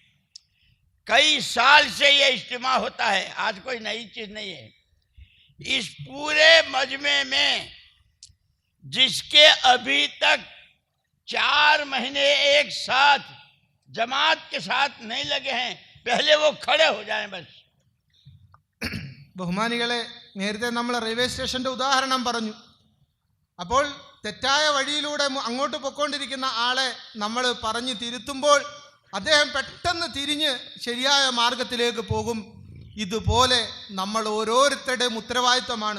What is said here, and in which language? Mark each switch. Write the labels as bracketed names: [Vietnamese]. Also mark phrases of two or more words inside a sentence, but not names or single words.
[Hindi] कई साल से ये इज्तिमा होता है, आज कोई नई चीज़ नहीं है। इस पूरे मजमे में जिसके अभी तक 4 महीने एक साथ जमात के साथ नहीं लगे हैं, पहले वो खड़े हो जाएं बस। [Malayalam] ബഹുമാനികളെ, നേരത്തെ നമ്മൾ [English] railway stationൻ്റെ [Malayalam] ഉദാഹരണം പറഞ്ഞു. അപ്പോൾ തെറ്റായ വഴിയിലൂടെ അങ്ങോട്ട് പൊയ്ക്കൊണ്ടിരിക്കുന്ന ആളെ നമ്മൾ പറഞ്ഞ് തിരുത്തുമ്പോൾ അദ്ദേഹം പെട്ടെന്ന് തിരിഞ്ഞ് ശരിയായ മാർഗത്തിലേക്ക് പോകും. ഇതുപോലെ നമ്മൾ ഓരോരുത്തരുടെയും ഉത്തരവാദിത്വമാണ്.